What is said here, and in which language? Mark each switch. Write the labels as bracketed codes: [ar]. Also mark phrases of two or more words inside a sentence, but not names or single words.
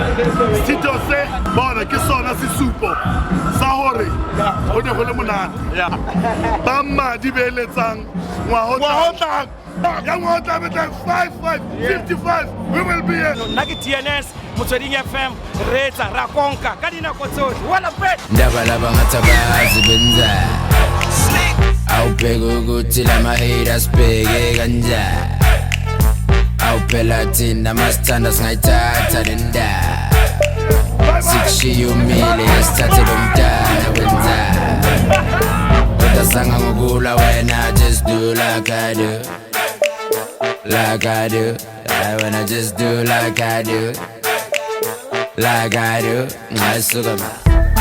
[st] Tito se bona ke sona sesupo sa hore ho ne ho le monate ba mmadi ba eletsang ngwaho tlang ya ngwaho tlang betla 55 [en] we will be here. [st] Nna ke TNS Motsweding FM re etsa ra konka ka dinako tsohle wala bet [zu] ndaba laba ngathabazi benza awubheka ukuthi lama haters bheke kanjani awuphela thina masithanda singayithatha le ndaba sikushiye umile esithathe lo mdala wenzani kodwa sanga ngokula wena [en] just do like I do like I do when I just do like I do like I do [zu] ngasuka